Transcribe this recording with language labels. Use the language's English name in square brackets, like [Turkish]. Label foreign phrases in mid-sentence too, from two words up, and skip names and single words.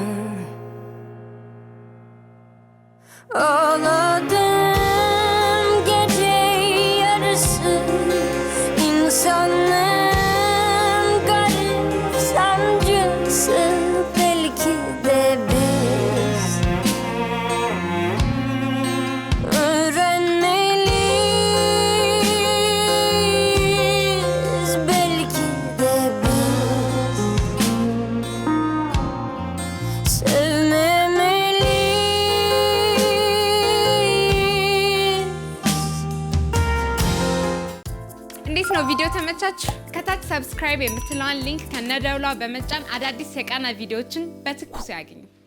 [Turkish] Ağladım gece yarısı, insanlığın garip sancısı. Belki de biz öğrenmeliyiz. Belki de biz [Amharic] እንዴት ነው ቪዲዮ ተመቻችሁ? ከታች ሰብስክራይብ የምትለዋን ሊንክ ከነደውሏ በመጫን አዳዲስ የቃና ቪዲዮዎችን በትኩስ ያገኙ።